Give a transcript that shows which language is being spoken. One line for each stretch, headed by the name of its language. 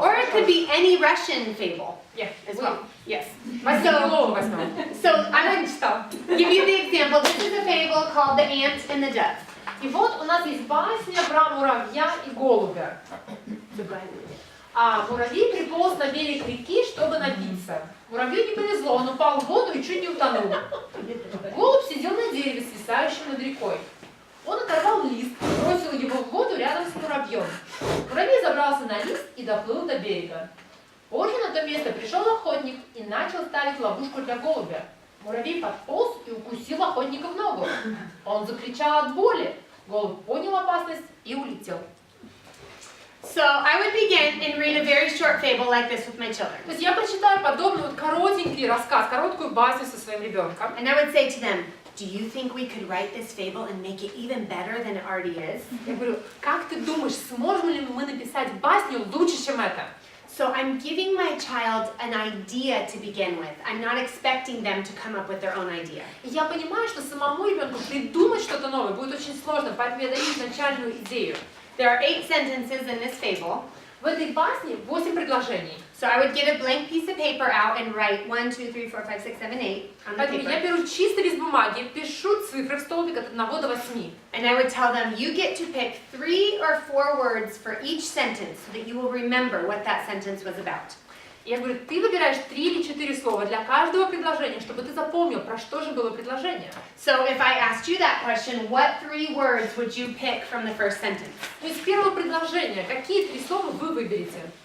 English: Or it could be any Russian fable Yeah. as well. Yes.
Russian: Басни Крылова возьмем.
English: So I would give you the example. This is a fable called The Ant and the Dove.
Russian: И вот у нас есть басня про муравья и голубя. А муравей приполз на берег реки, чтобы напиться. Муравью не повезло, он упал в воду и чуть не утонул. Голубь сидел на дереве, свисающем над рекой. Он оторвал лист, бросил его в воду рядом с муравьем. Муравей забрался на лист и доплыл до берега. Позже на то место пришел охотник и начал ставить ловушку для голубя. Муравей подполз и укусил охотника в ногу. Он закричал от боли. Голубь понял опасность и улетел.
English: So I would begin and read a very short fable like this with my children.
Russian: То есть я прочитаю подобный вот коротенький рассказ, короткую басню со своим ребенком.
English: And I would say to them, do you think we could write this fable and make it even better than it already is?
Russian: Я говорю, как ты думаешь, сможем ли мы написать басню лучше, чем это?
English: So I'm giving my child an idea to begin with. I'm not expecting them to come up with their own idea.
Russian: И я понимаю, что самому ребенку придумать что-то новое будет очень сложно, поэтому я даю изначальную идею.
English: There are 8 sentences in this fable.
Russian: В этой басне 8 предложений.
English: So I would get a blank piece of paper out and write 1, 2, 3, 4, 5, 6, 7, 8 on the
Russian: Поэтому я
English: paper.
Russian: беру чистый лист бумаги, пишу цифры в столбик от 1 до 8.
English: And I would tell them, you get to pick 3 or 4 words for each sentence so that you will remember what that sentence was about.
Russian: Я говорю, ты выбираешь 3 или 4 слова для каждого предложения, чтобы ты запомнил, про что же было предложение.
English: So if I asked you that question, what 3 words would you pick from the first sentence?
Russian: То есть первого предложения, какие 3 слова вы выберете?